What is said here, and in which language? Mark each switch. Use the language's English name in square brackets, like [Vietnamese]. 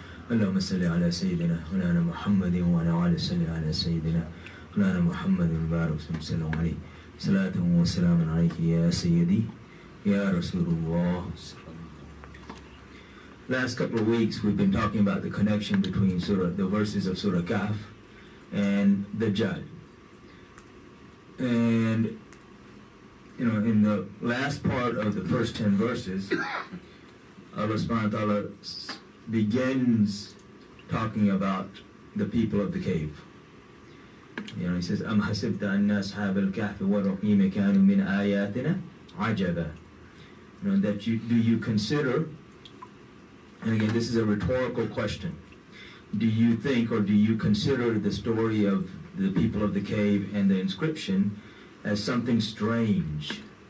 [Arabic] اللهم صل على سيدنا مولانا محمد وعلى آله وصحبه على سيدنا مولانا محمد المبارك صلى الله عليه صلاة وسلام عليك يا سيدي يا رسول الله. [English] Last couple of weeks we've been talking about the connection between the verses of Surah Kahf and dajjaal. And in the last part of the first 10 verses, Allah subhanahu wa ta'ala begins talking about the people of the cave. He says, [Arabic] أَمْ حَسِبْتَ أَنَّ أَصْحَابَ الْكَهْفِ وَالرَّقِيمِ كَانُوا مِنْ آيَاتِنَا عَجَبًا. [English] Do you consider, and again this is a rhetorical question, do you think or do you consider the story of the people of the cave and the inscription as something strange?